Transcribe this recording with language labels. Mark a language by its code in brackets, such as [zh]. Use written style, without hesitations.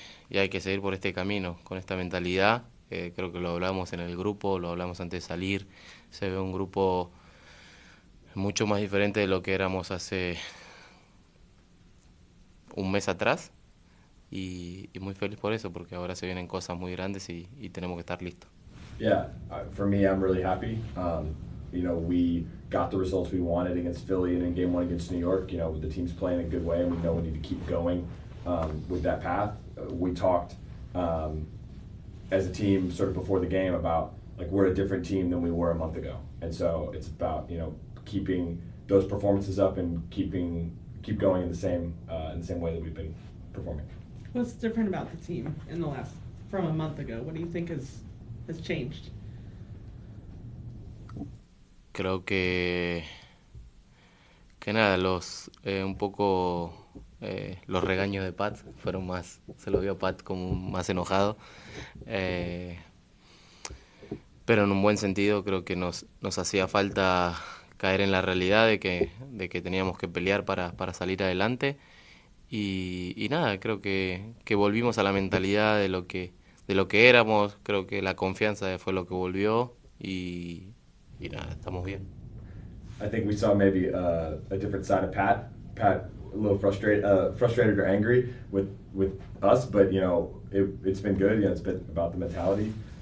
[es] Y hay que seguir por este camino, con esta mentalidad. Creo que lo hablamos en el grupo, lo hablamos antes de salir. Se ve un grupo mucho más diferente de lo que éramos hace un mes atrás. Y muy feliz por eso, porque ahora se vienen cosas muy grandes y tenemos que estar listos. [en] Yeah, for me, I'm really happy. We got the results we wanted against Philly and in Game 1 against New York. The team's playing a good way, and we know we need to keep going with that path. We talked as a team sort of before the game about like we're a different team than we were a month ago, and so it's about keeping those performances up and keep going in the same way that we've been performing. What's different about the team from a month ago? What do you think has changed? [es] Creo que nada, un poco los regaños de Pat fueron más, se lo vio a Pat como más enojado, pero en un buen sentido. Creo que nos hacía falta caer en la realidad de que teníamos que pelear para salir adelante y nada, creo que volvimos a la mentalidad de lo que éramos. Creo que la confianza fue lo que volvió y nada, estamos bien. [en] I think we saw maybe a different side of Pat. Pat a little frustrated or angry with us, but it's been good. It's been about the mentality.